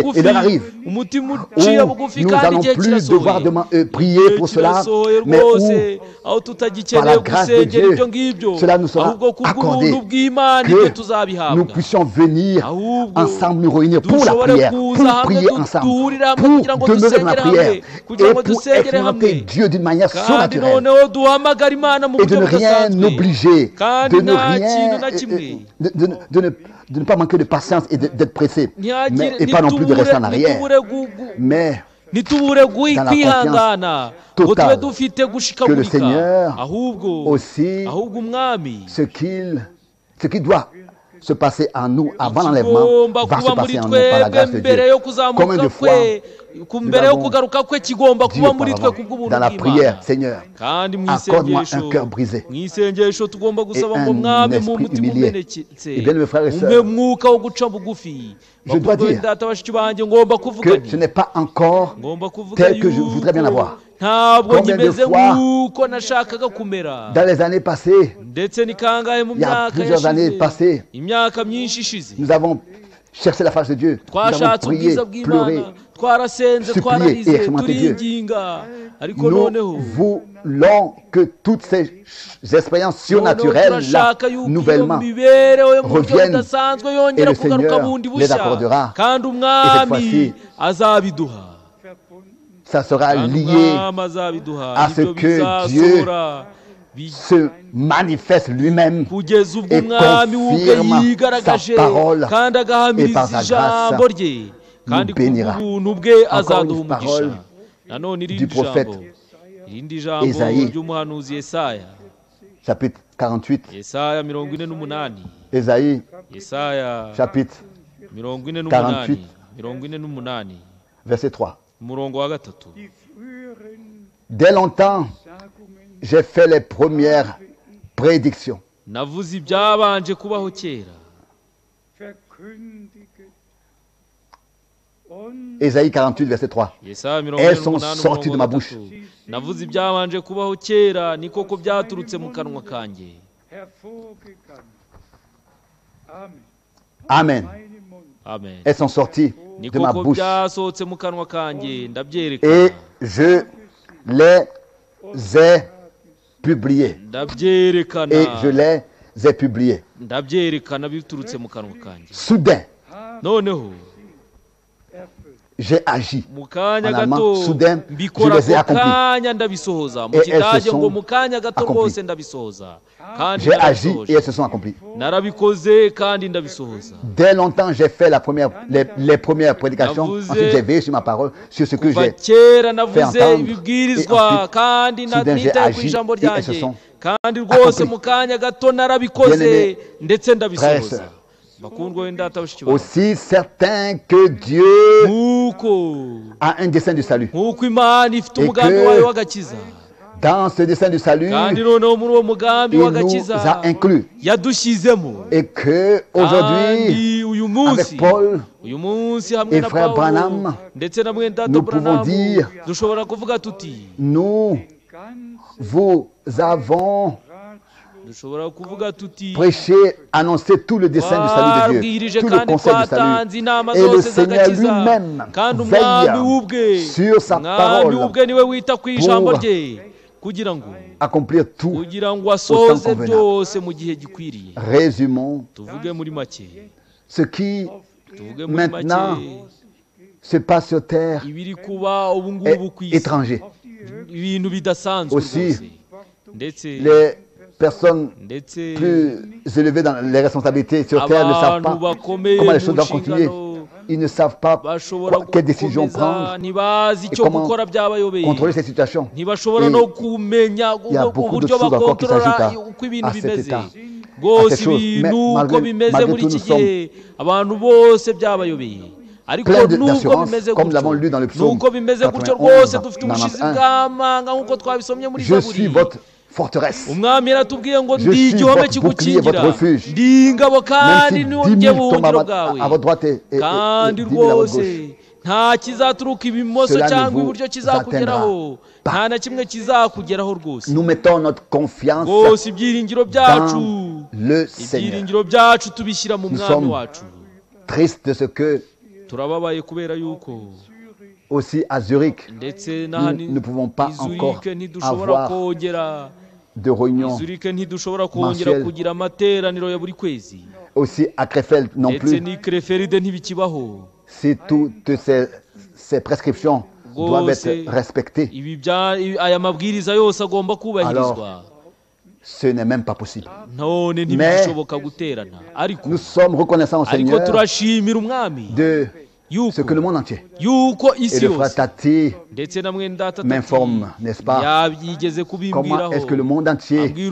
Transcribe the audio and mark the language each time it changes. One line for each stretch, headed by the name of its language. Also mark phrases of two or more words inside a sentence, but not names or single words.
French: Et là arrive où nous n'allons plus devoir prier pour cela, mais où, par la grâce de Dieu, cela nous sera accordé, que nous puissions venir ensemble nous réunir pour la prière, pour prier ensemble, pour demeurer dans la prière et pour expérimenter Dieu d'une manière surnaturelle.
Kinyarwanda: noneho duhamagara imana mu
French: et de
Kinyarwanda: buryo
French: ne rien
Kinyarwanda: budasanzwe
French: obliger,
Kinyarwanda: kandi
French: de ne
Kinyarwanda: nta kintu
French: rien,
Kinyarwanda: na kimwe
French: de ne pas manquer de patience et d'être pressé, et pas non plus de rester en arrière, mais
Kinyarwanda: ntitubure kwihangana ngo tube dufite
French: que le
Kinyarwanda: gushikagurika
French: Seigneur
Kinyarwanda: ahubwo
French: aussi,
Kinyarwanda: umwami
French: ce qui doit se passer en nous avant l'enlèvement
Kinyarwanda: kigomba
French: va se
Kinyarwanda: kuba muri
French: passer en nous par la
Kinyarwanda: twebwe
French: grâce de
Kinyarwanda: mbere
French: Dieu.
Kinyarwanda: yo
French: Combien de
Kinyarwanda: kuzamuka
French: fois
Kinyarwanda: kwe mbere yo kugaruka kwe kigomba
French: dit
Kinyarwanda: kuba muri twe
French: auparavant,
Kinyarwanda: kubw'ubuntu
French: dans la
Kinyarwanda: bw'Imana
French: prière, Seigneur,
Kinyarwanda: kandi mu
French: accorde-moi
Kinyarwanda: isengesho
French: un cœur brisé
Kinyarwanda: mu isengesho tugomba gusaba
French: et
Kinyarwanda: ngo
French: un
Kinyarwanda: mwami mu
French: esprit
Kinyarwanda: mutima
French: humilié.
Kinyarwanda: umenetse
French: Et bien, mes frères et
Kinyarwanda: umpe
French: sœurs,
Kinyarwanda: mwuka wo guca bugufi
French: je dois dire
Kinyarwanda: data bashiki banjye ngomba kuvuga
French: que
Kinyarwanda: nti
French: je n'ai pas encore
Kinyarwanda: ngomba kuvuga
French: tel que je voudrais bien avoir.
Kinyarwanda: ntabwo
French: Combien de
Kinyarwanda: nkimeze
French: fois,
Kinyarwanda: nk'uko nashakaga kumera
French: Dans les années passées,
Kinyarwanda: ndetse ni kangahe mu
French: il y a
Kinyarwanda: myaka
French: plusieurs années passées,
Kinyarwanda: imyaka myinshi ishize
French: nous avons cherché la face de Dieu, nous avons
Kinyarwanda: twashatse
French: prié,
Kinyarwanda: ubwiza
French: pleuré.
Kinyarwanda: bw'imana twarasenze
French: supplier
Kinyarwanda: twararize
French: et expérimenter Dieu.
Kinyarwanda: turiginga ariko
French: Nous
Kinyarwanda: noneho
French: voulons que toutes ces expériences surnaturelles-là,
Kinyarwanda: turashaka yuko iyo
French: nouvellement,
Kinyarwanda: mibereho yo mu buryo
French: reviennent
Kinyarwanda: budasanzwe
French: et
Kinyarwanda: yongera
French: le
Kinyarwanda: kugaruka
French: Seigneur
Kinyarwanda: bundi
French: les
Kinyarwanda: bushya
French: accordera.
Kinyarwanda: kandi
French: Et cette
Kinyarwanda: umwami
French: fois-ci,
Kinyarwanda: azabiduha
French: ça sera
Kinyarwanda: kandi
French: lié
Kinyarwanda: umwami azabiduha
French: à ce
Kinyarwanda: ibyo
French: que
Kinyarwanda: bizasohora
French: se manifeste lui-même
Kinyarwanda: kugeza ubwo
French: et
Kinyarwanda: umwami ubwe
French: confirme
Kinyarwanda: yigaragaje
French: sa parole
Kinyarwanda: kandi
French: et
Kinyarwanda: agahamiriza
French: par sa
Kinyarwanda: ijambo
French: grâce
Kinyarwanda: rye kandi
French: nous bénira.
Kinyarwanda: kubw'ubuntu bwe
French: Encore
Kinyarwanda: azaduha
French: une parole
Kinyarwanda: umugisha nanone
French: du
Kinyarwanda: irindi
French: prophète
Kinyarwanda: jambo irindi jambo
French: Esaïe.
Kinyarwanda: ry'umuhanuzi Yesaya
French: chapitre 48,
Kinyarwanda: Yesaya 48
French: Ésaïe
Kinyarwanda: Yesaya
French: chapitre 48 48 verset 3.
Kinyarwanda: umurongo wa gatatu
French: Dès longtemps, j'ai fait les premières prédictions.
Kinyarwanda: navuze ibyabanje kubaho kera
French: Ésaïe 48, verset 3.
Kinyarwanda: Yesaya
French: Elles sont 48 sorties de ma bouche.
Kinyarwanda: navuze ibyabanje kubaho kera ni koko byaturutse mu kanwa kanjye
French: Amen.
Kinyarwanda: amen
French: Elles sont sorties
Kinyarwanda: ni
French: de ma
Kinyarwanda: koko
French: bouche.
Kinyarwanda: byasohotse mu kanwa kanjye
French: Et
Kinyarwanda: ndabyerekana
French: je les ai publiées.
Kinyarwanda: ndabyerekana
French: Et je les ai publiées.
Kinyarwanda: ndabyerekana biturutse mu kanwa kanjye
French: Soudain,
Kinyarwanda: noneho
French: j'ai agi.
Kinyarwanda: mu kanya
French: En allemand,
Kinyarwanda: gato
French: soudain, je
Kinyarwanda: mbikora
French: les ai
Kinyarwanda: ako
French: accomplis.
Kinyarwanda: kanya ndabisohoza mu
French: Et elles se
Kinyarwanda: kidage ngo
French: sont
Kinyarwanda: mu kanya gato
French: accomplies.
Kinyarwanda: rwose ndabisohoza kandi
French: J'ai agi et
Kinyarwanda: narabisohoje
French: elles se sont accomplies.
Kinyarwanda: narabikoze kandi ndabisohoza
French: Dès longtemps, j'ai fait les premières prédications.
Kinyarwanda: Navuze-
French: Ensuite, j'ai veillé sur ma parole, sur ce que
Kinyarwanda: kuva
French: j'ai.
Kinyarwanda: kera navuze
French: entendre.
Kinyarwanda: ibibwirizwa
French: Et ensuite,
Kinyarwanda: kandi
French: soudain, j'ai
Kinyarwanda: nitaye ku
French: agi
Kinyarwanda: ijambo
French: et elles
Kinyarwanda: ryanjye
French: se sont
Kinyarwanda: kandi rwose
French: accomplies.
Kinyarwanda: mu kanya gato narabikoze
French: Bien-aimés,
Kinyarwanda: ndetse
French: frères et
Kinyarwanda: ndabisohoza
French: sœurs,
Kinyarwanda: bakundwa wenda bashiki bawe
French: aussi certain que Dieu
Kinyarwanda: nk'uko
French: a un dessein du salut.
Kinyarwanda: nk'uko imana ifite
French: Et
Kinyarwanda: umugambi
French: que
Kinyarwanda: wayo w'agakiza
French: Dans ce dessein du salut,
Kinyarwanda: kandi noneho muri uwo mugambi
French: il nous
Kinyarwanda: w'agakiza
French: a inclus.
Kinyarwanda: yadushyizemo
French: Et que aujourd'hui,
Kinyarwanda: kandi uyu munsi
French: avec Paul
Kinyarwanda: uyu munsi hamwe
French: et
Kinyarwanda: na
French: frère
Kinyarwanda: Pawulo
French: Branham,
Kinyarwanda: ndetse na mwene data
French: nous pouvons
Kinyarwanda: Branham
French: dire,
Kinyarwanda: dushobora kuvuga tuti
French: nous vous avons
Kinyarwanda: dushobora kuvuga tuti
French: prêché, annoncé tout le dessein du salut de
Kinyarwanda: twabwirije
French: Dieu, tout le
Kinyarwanda: kandi
French: conseil du
Kinyarwanda: twatanze
French: salut.
Kinyarwanda: inama
French: Et le
Kinyarwanda: zose
French: Seigneur
Kinyarwanda: z'agakiza
French: lui-même
Kinyarwanda: kandi umwami ubwe
French: veille sur sa
Kinyarwanda: umwami
French: parole
Kinyarwanda: ubwe niwe wita ku ijambo
French: pour
Kinyarwanda: rye kugira ngo
French: accomplir tout.
Kinyarwanda: kugira ngo asoze
French: convenable.
Kinyarwanda: byose mu gihe gikwiriye
French: Résumons
Kinyarwanda: tuvuge muri make
French: ce qui
Kinyarwanda: tuvuge muri
French: maintenant
Kinyarwanda: make
French: se passe sur terre
Kinyarwanda: ibiri kuba ubu
French: est
Kinyarwanda: ngubu ku isi
French: étranger.
Kinyarwanda: ibintu bidasanzwe
French: Aussi,
Kinyarwanda: rwose ndetse
French: Les personnes
Kinyarwanda: ndetse
French: plus élevées dans les responsabilités sur terre ne savent
Kinyarwanda: abantu
French: pas
Kinyarwanda: bakomeye
French: comment les
Kinyarwanda: mu
French: choses doivent continuer.
Kinyarwanda: nshingano
French: Ils ne savent pas
Kinyarwanda: bashobora
French: quelle décision
Kinyarwanda: gukomeza
French: prendre
Kinyarwanda: ntibazi icyo
French: comment
Kinyarwanda: gukora byabayobeye
French: contrôler ces situations.
Kinyarwanda: ntibashobora
French: Et
Kinyarwanda: no kumenya
French: il y a beaucoup
Kinyarwanda: uburyo
French: d'autres choses encore qui
Kinyarwanda: bakontorora
French: s'ajoutent
Kinyarwanda: uko ibintu
French: à cet
Kinyarwanda: bimeze
French: état,
Kinyarwanda: rwose
French: à ces choses.
Kinyarwanda: ibintu
French: Mais
Kinyarwanda: uko
French: malgré-
Kinyarwanda: bimeze
French: malgré
Kinyarwanda: muri
French: tout,
Kinyarwanda: iki
French: nous
Kinyarwanda: gihe abantu bose byabayobeye ariko
French: plein
Kinyarwanda: nubwo
French: d'assurance,
Kinyarwanda: bimeze
French: comme nous l'avons lu
Kinyarwanda: gutyo
French: dans le psaume
Kinyarwanda: nuko bimeze gutyo
French: 91,
Kinyarwanda: rwose dufite ubushizi
French: 91.
Kinyarwanda: bw'amanga nk'uko twabisomye muri
French: Je suis
Kinyarwanda: zaburi
French: votre forteresse.
Kinyarwanda: umwami yaratubwiye ngo
French: Je
Kinyarwanda: ndi
French: suis
Kinyarwanda: igihome
French: votre bouclier,
Kinyarwanda: kigukingira
French: votre refuge.
Kinyarwanda: ndi ingabo kandi
French: Même
Kinyarwanda: niwo
French: si 10
Kinyarwanda: njye
French: 000 tombent
Kinyarwanda: buhungiro
French: à
Kinyarwanda: bwawe
French: votre droite et
Kinyarwanda: kandi
French: 10 000 à votre
Kinyarwanda: rwose
French: gauche,
Kinyarwanda: nta kizaturuka ibumoso
French: Cela ne
Kinyarwanda: cyangwa
French: vous
Kinyarwanda: iburyo kizakugeraho
French: atteindra pas.
Kinyarwanda: nta na kimwe kizakugeraho rwose
French: nous mettons notre confiance
Kinyarwanda: rwose ibyiringiro byacu
French: dans le Seigneur.
Kinyarwanda: ibyiringiro byacu tubishyira mu
French: Nous
Kinyarwanda: mwami
French: sommes
Kinyarwanda: wacu
French: Triste de ce que,
Kinyarwanda: turababaye kubera yuko
French: aussi à Zurich,
Kinyarwanda: ndetse
French: nous ne pouvons pas encore
Kinyarwanda: izurike ntidushobora
French: avoir
Kinyarwanda: kongera
French: de réunion.
Kinyarwanda: izurike ntidushobora kongera
French: mensuelle.
Kinyarwanda: kugira amateraniro ya buri kwezi
French: Aussi à Krefeld non
Kinyarwanda: ndetse
French: plus.
Kinyarwanda: ni kreferide ntibikibaho
French: Si toutes ces prescriptions doivent être respectés. Alors, ce n'est même pas possible. Mais nous sommes reconnaissants au Seigneur de ce que le monde entier et le frère Tati m'informe, n'est-ce pas, comment est-ce que le monde entier